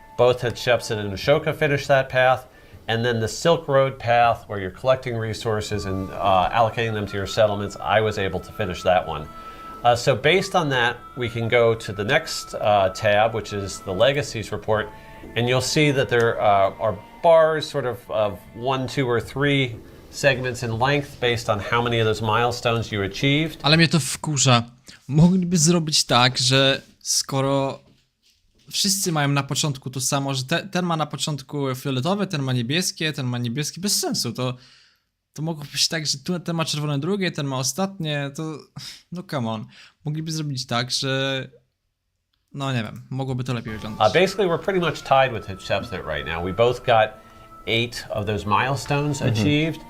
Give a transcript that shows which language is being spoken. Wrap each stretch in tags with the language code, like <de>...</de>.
<en>Both Hatshepsut and Ashoka finished that path. And then the Silk Road path, where you're collecting resources and allocating them to your settlements, I was able to finish that one. So based on that, we can go to the next tab, which is the Legacies report, and you'll see that there are bars sort of 1, 2, or 3 segments in length based on how many of those milestones you achieved.</en> <pl>Ale mnie to wkurza. Mogliby zrobić tak, że skoro wszyscy mają na początku to samo, że ten ma na początku fioletowe, ten ma niebieskie, bez sensu. To mogło być tak, że ten ma czerwone drugie, ten ma ostatnie, to... No</pl> <en>come on.</en> <pl>Mogliby zrobić tak, że... No nie wiem, mogłoby to lepiej wyglądać.</pl> <en>Basically, we're pretty much tied with Hatshepsut right now. We both got 8 of those milestones achieved.</en>